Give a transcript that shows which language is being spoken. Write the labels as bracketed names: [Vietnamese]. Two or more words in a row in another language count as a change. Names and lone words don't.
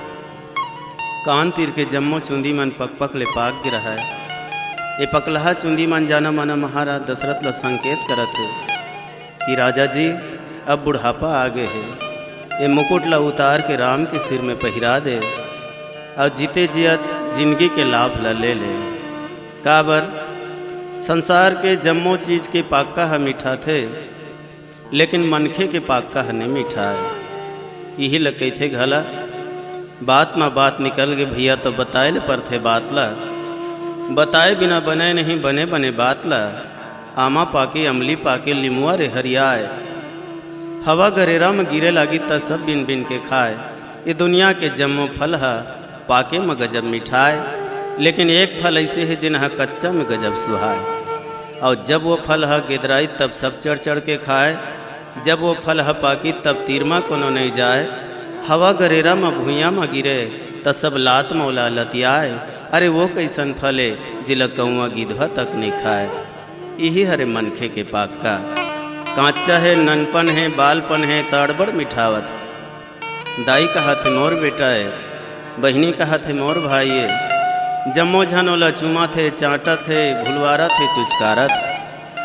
[Chhattisgarhi] कान तीर के जम्मो चूंदी मन पक पक ले पाक गिरा है। ये पकलहा चूंदी मन जाना माना महाराज दशरथ ला संकेत करत है कि राजा जी अब बुढ़ापा आ गए है, ये मुकुट ला उतार के राम के सिर में पहिरा दे और जीते जियत जिंदगी के लाभ ला ले ले। काबर संसार के जम्मो चीज के पाक्का है मीठा थे, लेकिन मनखे के पाक्का है नहीं मीठा है। यही लगे थे घला बात में बात निकल गए भैया, तो बताए ले पर थे बात ला, बताए बिना बने नहीं बने बने बात ला। आमा पाके अमली पाके लिमुआ रे हरियाए, हवा गरेरा में गिरे लागी त सब बिन बिन के खाए। ये दुनिया के जम्मो फल है पाके में गजब मिठाए, लेकिन एक फल ऐसे है जिन्हा कच्चा में गजब सुहाए। और जब वो फल है गिदराई तब सब चढ़ चढ़ के खाए, जब वो फल है पाकी तब तीरमा कोनो नहीं जाए। हवा गरेरा में भूइया में गिरे त सब लात मौला लतियाए। अरे वो कैसन फले जिला कौआ गिधवा तक नहीं खाए। यही हरे मनखे के पाक्का, कांचा है ननपन है बालपन है तड़बड़ मिठावत। दाई कहा थे मोर बेटा है, बहनी कहा थे मोर भाई है। जम्मो झन ओला चुमा थे चाटा थे भुलवारा थे चुचकारा थे।